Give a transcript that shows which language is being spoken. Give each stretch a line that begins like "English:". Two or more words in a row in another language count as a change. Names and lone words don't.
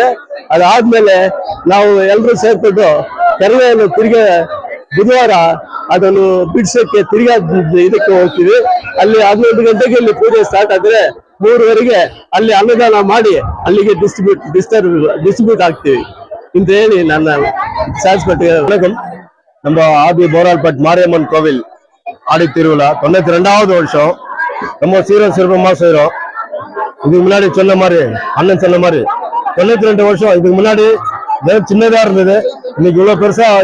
Kannada: ಅದಾದ್ಮೇಲೆ ನಾವು ಎಲ್ಲರೂ ಸೇರ್ಕೊಂಡು ಕರವೆಯನ್ನು ತಿರ್ಗಾ ಬುಧವಾರ ಅದನ್ನು ಬಿಡ್ಸಕ್ಕೆ ತಿರ್ಗಾ ಇದಕ್ಕೆ ಹೋಗ್ತೀವಿ. ಅಲ್ಲಿ 11 ಗಂಟೆಗೆ ಇಲ್ಲಿ ಪೂಜೆ ಸ್ಟಾರ್ಟ್ ಆದ್ರೆ 3:30ಗೆ ಅಲ್ಲಿ ಅನ್ನದಾನ ಮಾಡಿ ಅಲ್ಲಿಗೆ ಡಿಸ್ಟ್ರಿಬ್ಯೂಟ್ ಆಗ್ತೀವಿ ಅಂತ ಹೇಳಿ ನನ್ನ
Tamil: சான்ஸ்பட்டு நம்ம ஆதி போரால்பட் மாரியம்மன் கோவில் ஆடி திருவிழா 92வது வருஷம். நம்ம சீரம் சிறப்பமா செய்யறோம். இதுக்கு முன்னாடி சொன்ன மாதிரி அண்ணன் சொன்ன மாதிரி 92 வருஷம் இதுக்கு முன்னாடி சின்னதா இருந்தது. இன்னைக்கு இவ்வளவு பெருசா இது பண்ணிருக்கு.